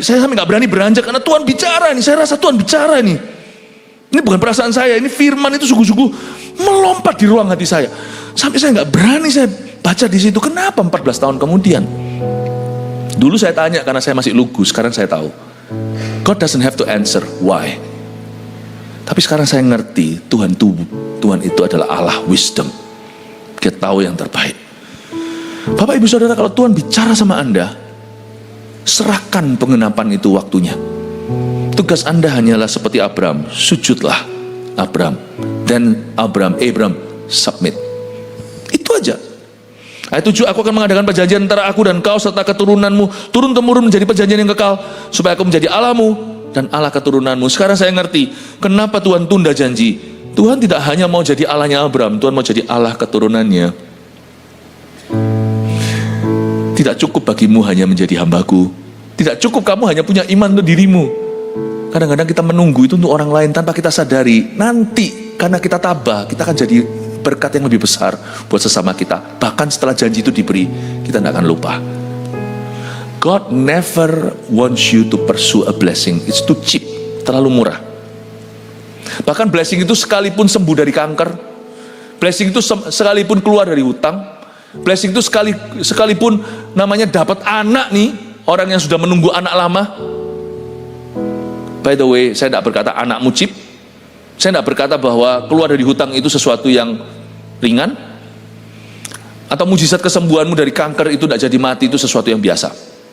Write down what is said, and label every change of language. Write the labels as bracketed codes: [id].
[id] Saya sampai nggak berani beranjak karena Tuhan bicara nih. Saya rasa Tuhan bicara nih. Ini bukan perasaan saya, ini firman itu sungguh-sungguh melompat di ruang hati saya. Sampai saya nggak berani saya baca di situ. Kenapa 14 tahun kemudian? Dulu saya tanya karena saya masih lugu, sekarang saya tahu. [en] God doesn't have to answer why. [id] Tapi sekarang saya ngerti Tuhan itu adalah Allah wisdom. Dia tahu yang terbaik. Bapak ibu saudara, kalau Tuhan bicara sama Anda, serahkan pengenapan itu waktunya. Tugas Anda hanyalah seperti Abraham, sujudlah Abraham. Dan Abraham submit. Itu aja. Ayat 7, aku akan mengadakan perjanjian antara aku dan kau serta keturunanmu turun-temurun menjadi perjanjian yang kekal, supaya aku menjadi Allahmu dan Allah keturunanmu. Sekarang saya ngerti kenapa Tuhan tunda janji. Tuhan tidak hanya mau jadi Allahnya Abraham, Tuhan mau jadi Allah keturunannya. Tidak cukup bagimu hanya menjadi hambaku. Tidak cukup kamu hanya punya iman untuk dirimu. Kadang-kadang kita menunggu itu untuk orang lain tanpa kita sadari. Nanti karena kita tabah, kita akan jadi berkat yang lebih besar buat sesama kita. Bahkan setelah janji itu diberi, kita tidak akan lupa. [en] God never wants you to pursue a blessing. It's too cheap, [id] terlalu murah. Bahkan blessing itu sekalipun sembuh dari kanker, blessing itu sekalipun keluar dari hutang, blessing itu sekalipun namanya dapat anak nih, orang yang sudah menunggu anak lama. By the way, saya tidak berkata anak mujib. Saya tidak berkata bahwa keluar dari hutang itu sesuatu yang ringan, atau mujizat kesembuhanmu dari kanker itu tidak jadi mati itu sesuatu yang biasa.